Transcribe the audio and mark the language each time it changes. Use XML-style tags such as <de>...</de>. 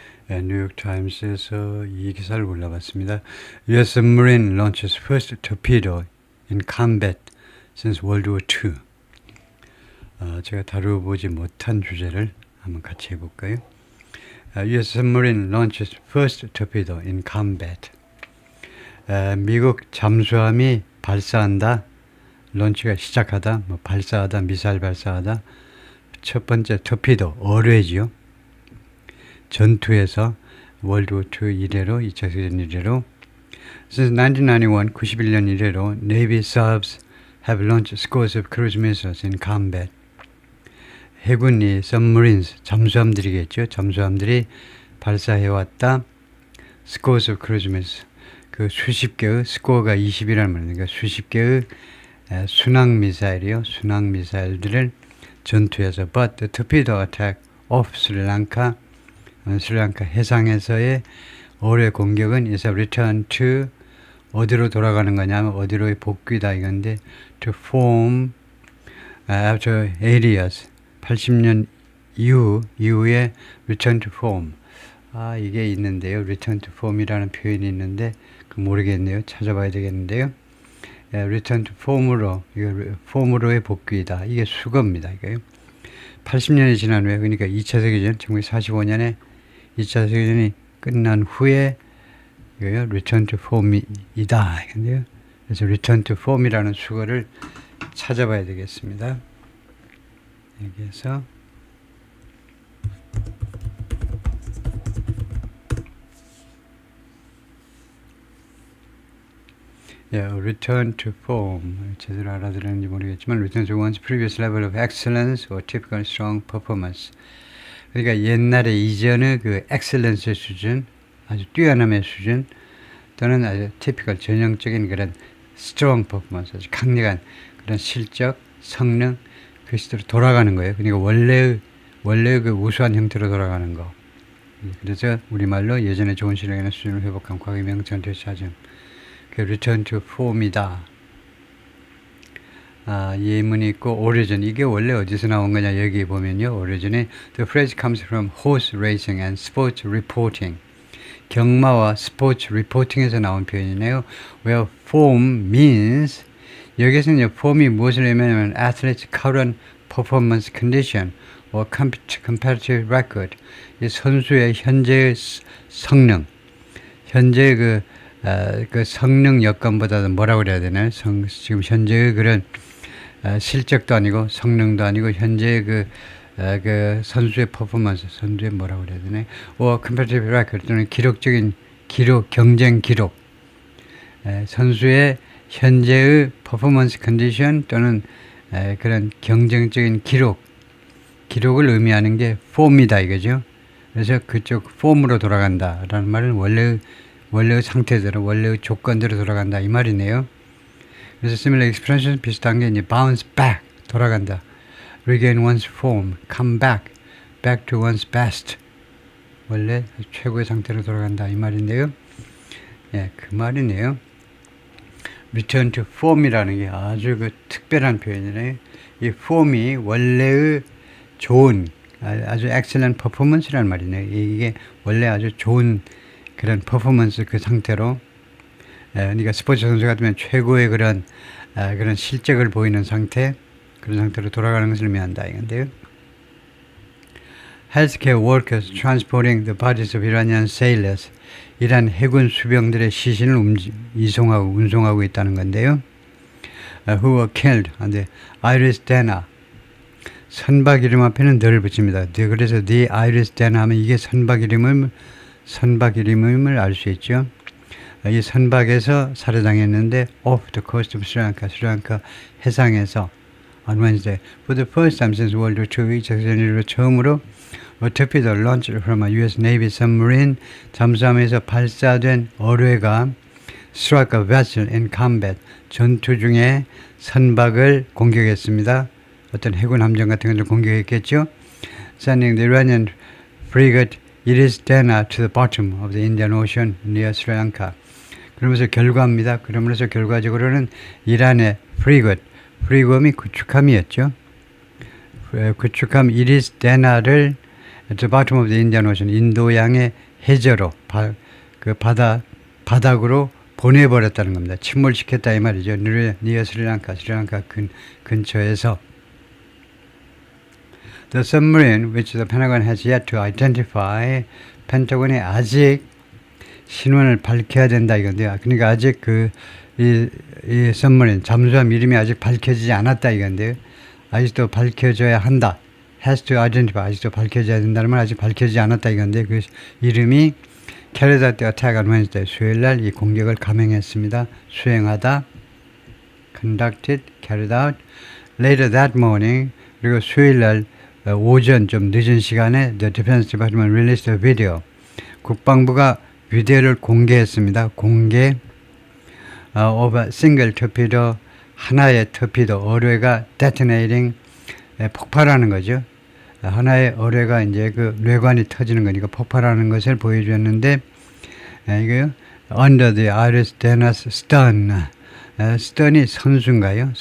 <ko>뉴욕타임스에서 이 기사를 골라봤습니다.</ko> <en>U.S. submarine launches first torpedo in combat since World War II.</en> <ko>제가 다뤄보지 못한 주제를 한번 같이 해볼까요?</ko> <en>U.S. submarine launches first torpedo in combat.</en> <ko>미국 잠수함이 발사한다, 런치가 시작하다, 발사하다, 미사일 발사하다. 첫 번째 토피도, 어뢰지요. 전투에서 월드워 II 이래로, 2차 세계대전 이래로</ko> <en>Since 1991,</en> <ko>91년 이래로</ko> <en>Navy subs have launched scores of cruise missiles in combat.</en> <ko>해군이 submarines, 잠수함들이겠죠. 잠수함들이 발사해왔다.</ko> <en>scores of cruise missiles,</en> <ko>그 수십 개의, 스코어가 20이라는 말이니까 수십 개의 순항 미사일이요.</ko> <en>순항 미사일들을 전투에서 but the torpedo attack off Sri Lanka,</en> <ko>스리랑카 해상에서의 어뢰 공격은</ko> <en>is a return to,</en> <ko>어디로 돌아가는 거냐면 어디로의 복귀다 이건데,</ko> <en>to form after 80 years,</en> <ko>80년 이후에</ko> <en>return to form.</en> <ko>이게 있는데요. return to form이라는 표현이 있는데 모르겠네요. 찾아봐야 되겠는데요. return to form으로, 폼으로의 복귀이다. 이게 수거입니다. 이거요. 80년이 지난 후에, 그러니까 2차 세계대전, 1945년에 2차 세계대전이 끝난 후에 이거요, return to form이다. 근데요. 그래서 return to form이라는 수거를 찾아봐야 되겠습니다. 여기에서</ko> <en>return to form,</en> <ko>제대로 알아들었는지 모르겠지만</ko> <en>return to one's previous level of excellence or typical strong performance.</en> <ko>그러니까 옛날에 이전의 그 excellence의 수준, 아주 뛰어남의 수준, 또는 아주 typical, 전형적인 그런</ko> <en>strong performance,</en> <ko>아주 강력한 그런 실적, 성능, 그 시대로 돌아가는 거예요. 그러니까 원래의 그 우수한 형태로 돌아가는 거. 그래서 우리말로 예전에 좋은 실력이나 수준을 회복한 과거의 명칭을 되찾음. return to form이다. 예문이 있고 origin, 이게 원래 어디서 나온 거냐 여기 보면요.</ko> <en>origin에 the phrase comes from horse racing and sports reporting.</en> <ko>경마와 스포츠 리포팅에서 나온 표현이네요.</ko> <en>where form means,</en> <ko>여기서는 form이 무엇을 의미하냐면</ko> <en>athlete's current performance condition or competitive record.</en> <ko>이 선수의 현재의 성능, 현재의 그 성능 여건보다도 뭐라고 그래야 되나요? 지금 현재의 그런 실적도 아니고 성능도 아니고 현재의 그 선수의 퍼포먼스, 선수의 뭐라고 그래야 되나요?</ko> <en>competitive record,</en> <ko>또는 기록적인 기록, 경쟁 기록, 선수의 현재의 퍼포먼스 컨디션 또는 그런 경쟁적인 기록을 의미하는 게 폼이다 이거죠. 그래서 그쪽 폼으로 돌아간다라는 말은 원래의 상태대로, 원래의 조건대로 돌아간다 이 말이네요. 그래서</ko> <en>similar expression</en> <ko>비슷한 게 이제</ko> <en>bounce back,</en> <ko>돌아간다,</ko> <en>regain one's form, come back, back to one's best,</en> <ko>원래 최고의 상태로 돌아간다 이 말인데요. 그 말이네요. return to form이라는 게 아주 그 특별한 표현이네요. 이 form이 원래의 좋은, 아주</ko> <en>excellent performance</en> <ko>라는 말이네요. 이게 원래 아주 좋은 그런 퍼포먼스 그 상태로, 그러니까 스포츠 선수 같으면 최고의 그런 실적을 보이는 상태, 그런 상태로 돌아가는 것을 의미한다 이건데요.</ko> <en>Healthcare workers transporting the bodies of Iranian sailors,</en> <ko>이란 해군 수병들의 시신을 운송하고 있다는 건데요.</ko> <en>Who were killed on the Iris Dana,</en> <ko>선박 이름 앞에는 the를 붙입니다. 그래서 the Iris Dana 하면 이게 선박 이름임을 알 수 있죠. 이 선박에서 살해당했는데</ko> <en>off the coast of Sri Lanka,</en> <ko>스리랑카 해상에서</ko> <en>on Wednesday, for the first time since World War II,</en> <ko>2차 세계대전 이후로 처음으로</ko> <en>a torpedo launched from a U.S. Navy submarine,</en> <ko>잠수함에서 발사된 어뢰가</ko> <en>struck a vessel in combat,</en> <ko>전투 중에 선박을 공격했습니다. 어떤 해군 함정 같은 것을 공격했겠죠.</ko> <en>Sending the Iranian frigate Iris Dana to the bottom of the Indian Ocean near Sri Lanka.</en> <ko>그러면서 결과적으로는 이란의 프리검이 구축함이었죠. 구축함 이리스 데나를</ko> <en>at the bottom of the Indian Ocean,</en> <ko>인도양의 해저로 그 바닥으로 보내버렸다는 겁니다. 침몰시켰다 이 말이죠. 니어 스리랑카 근처에서.</ko> <en>The submarine, which the Pentagon has yet to identify,</en> <ko>펜타곤이 아직 신원을 밝혀야 된다 이건데요. 그러니까 아직 이 submarine, 잠수함 이름이 아직 밝혀지지 않았다 이건데요. 아직도 밝혀져야 한다.</ko> <en>has to identify,</en> <ko>아직도 밝혀져야 된다는 말, 아직 밝혀지지 않았다 이건데 그 이름이</ko> <en>carried out the attack on Wednesday,</en> <ko>수요일날 이 공격을 감행했습니다. 수행하다,</ko> <en>conducted, carried out. Later that morning,</en> <ko>그리고 수요일날 오전 좀 늦은 시간에</ko> <en>the Defense Department released a video.</en> <ko>국방부가 비디오를 공개했습니다. 공개</ko> <en>of a single torpedo,</en> <ko>하나의 터피도, 어뢰가 detonating, 폭발하는 거죠. 하나의 어뢰가 이제 그 뇌관이 터지는 거니까 폭발하는 것을 보여주었는데, 이거</ko> <en>under the Iris Dennis stern,</en> <ko>stern이 선수인가요?</ko>